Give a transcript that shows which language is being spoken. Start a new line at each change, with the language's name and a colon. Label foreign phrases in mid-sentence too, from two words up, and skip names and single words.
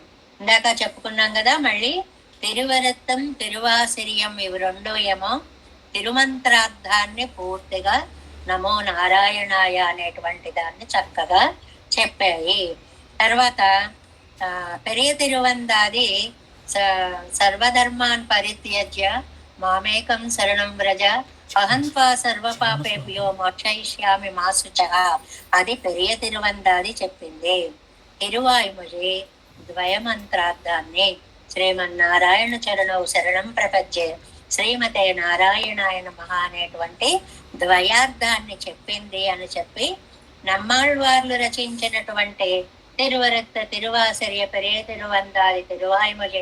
Telugu: ఇందాక చెప్పుకున్నాం కదా. మళ్ళీ తిరువరత్తం తిరువాసిరియం ఇవి 2 ఏమో తిరుమంత్రార్థాన్ని పూర్తిగా
Sanskrit: నమో నారాయణాయ
Telugu: అనేటువంటి దాన్ని చక్కగా చెప్పాయి. తర్వాత పెరియ తిరువందాది
Sanskrit: సర్వధర్మాన్ పరిత్యజ్య మామేకం శరణం వ్రజ అహంత్వా సర్వపాపేభ్యో మోక్షయిష్యామి మా శుచః,
Telugu: అది పెరియ తిరువందాది చెప్పింది. తిరువాయుమొഴి ద్వయమంత్రార్థాన్ని
Sanskrit: శ్రీమన్నారాయణ చరణౌ శరణం ప్రపంచే శ్రీమతే నారాయణాయ నమః
Telugu: అనేటువంటి ద్వయార్థాన్ని చెప్పింది అని చెప్పి నమ్మాళ్వార్లు రచించినటువంటి తిరువరత్త తిరువాసర్య పెరియ తిరువందాది తిరువాయుమొഴి